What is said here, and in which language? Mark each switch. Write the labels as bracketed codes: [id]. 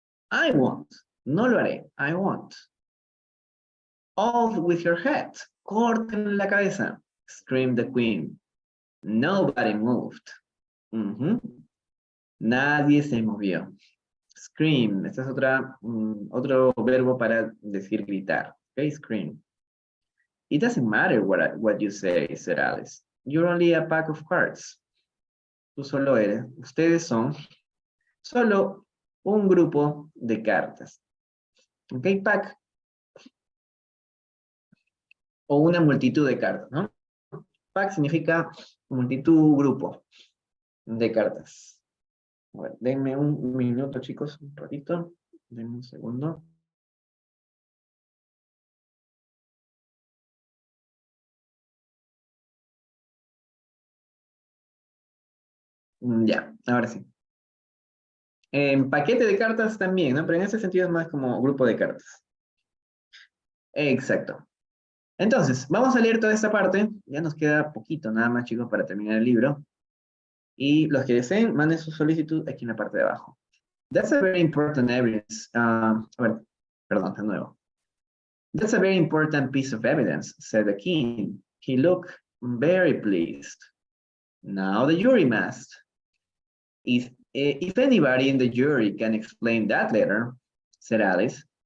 [en] I won't. [es] No lo haré. [en] I won't. Off with your head. [es] Córtenle la cabeza. [en] Screamed the queen. Nobody moved. [es] Nadie se movió. Scream. Este es otro verbo para decir gritar. [en] Okay, scream. It doesn't matter what you say, said Alice. You're only a pack of cards. [es] Tú solo eres. Ustedes son solo un grupo de cartas. Ok, pack. O una multitud de cartas, ¿no? Pack significa multitud, grupo de cartas. A ver, denme un minuto, chicos, un ratito. Denme un segundo. Ya, ahora sí. Paquete de cartas también, ¿no? Pero en ese sentido es más como grupo de cartas. Exacto. Entonces, vamos a leer toda esta parte. Ya nos queda poquito nada más, chicos, para terminar el libro. Y los que deseen, manden su solicitud aquí en la parte de abajo. [en] That's a very important evidence. [es] A ver, perdón, de nuevo. [en] That's a very important piece of evidence, said the king. He looked very pleased. Now the jury must. If anybody in the jury can explain that letter, said Alice.